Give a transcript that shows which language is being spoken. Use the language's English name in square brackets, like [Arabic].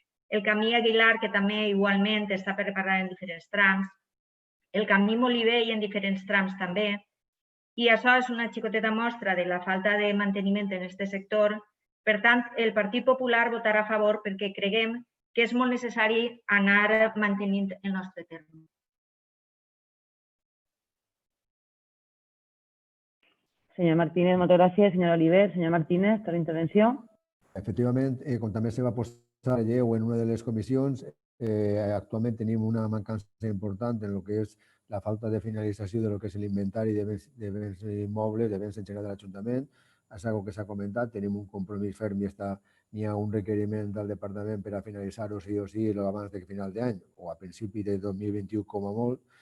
[Catalan] el camí Aguilar, que també igualment està per reparar en diferents trams, el camí Molivell en diferents trams també, i això és una xicoteta mostra de la falta de manteniment en aquest sector. Per tant, el Partit Popular votarà a favor perquè creguem que és molt necessari anar mantenint el nostre terme. [Spanish] Señor Martínez, muchas gracias. Señor Oliver, señor Martínez, ¿tal intervención? [Catalan] Efectivament, com també se va posar relleu en una de les comissions, actualment tenim una mancança important en el que és la falta de finalització de lo que és l'inventari de béns immobles, de béns en general de l'Ajuntament. És algo que s'ha comentat, tenim un compromís ferm i hi ha un requeriment del departament per a finalitzar-ho sí o sí abans de final d'any o a principi de 2021 com a molt.